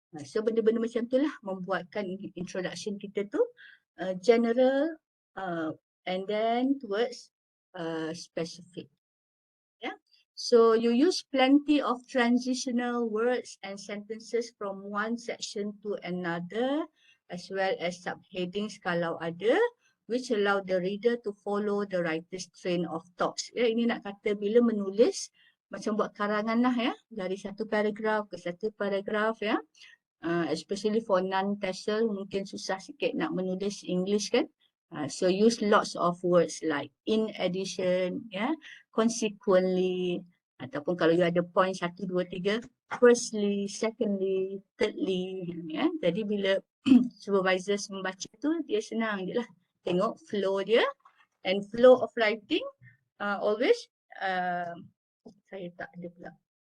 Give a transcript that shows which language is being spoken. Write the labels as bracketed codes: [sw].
[ms] So benda-benda macam tu lah membuatkan introduction kita tu general [en] and then towards specific. [ms] Yeah. [en] So you use plenty of transitional words and sentences from one section to another, as well as subheadings [ms] kalau ada, [en] which allow the reader to follow the writer's train of thoughts. [ms] Ya, ini nak kata bila menulis macam buat karangan lah ya, dari satu paragraf ke satu paragraf ya. [en] Especially for [ms] non-TESOL mungkin susah sikit nak menulis English kan. [en] So use lots of words like in addition, yeah, consequently, [ms] ataupun kalau [en] you ada point 1, 2, 3, firstly, secondly, thirdly, ya. [ms] Jadi bila supervisors membaca tu dia senang je lah tengok flow dia, [en] and flow of writing always [ms] saya tak ada pula.